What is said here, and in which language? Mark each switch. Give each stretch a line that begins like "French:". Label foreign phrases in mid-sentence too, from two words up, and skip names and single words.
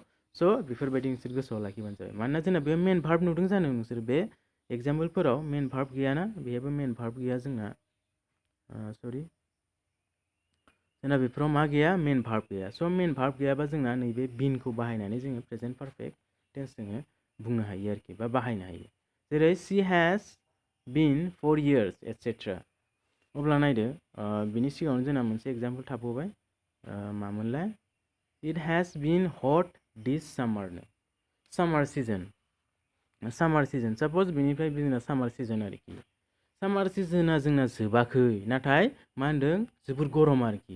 Bodo: स' बेफोरबायदि नोंसोर गोसोआव लाखिबानो जाबाय। मानोना जोंना बे
English: main verb
Bodo: नुदों जानो नोंसोर बे एग्जाम्पलफोराव
English: main verb
Bodo: गैयाना, बेहायबो
English: main verb
Bodo: गैया जोंना। जोंना बेफोराव मा गैया,
English: main verb
Bodo: गैया। स'
English: main verb
Bodo: गैयाबा जोंना नैबे बिनखौ बाहायनानै जोङो
English: present perfect tense
Bodo: जोङो बुंनो हायो आरोखि, बा बाहायनो हायो।
English: जेरै she has been 4 years etcetera.
Bodo: अब्ला नायदो, बिनि सिगाङावनो जोंना मोनसे एग्जाम्पल थाबावबाय, मामोनलाय,
English: it has been hot this summer. summer season suppose
Bodo: बिनिफ्राय जोंना
English: summer season
Bodo: आरोखि।
English: summer season
Bodo: जोंना जोबाखै, नाथाय मा होनदों, जोबोर गरम आरोखि।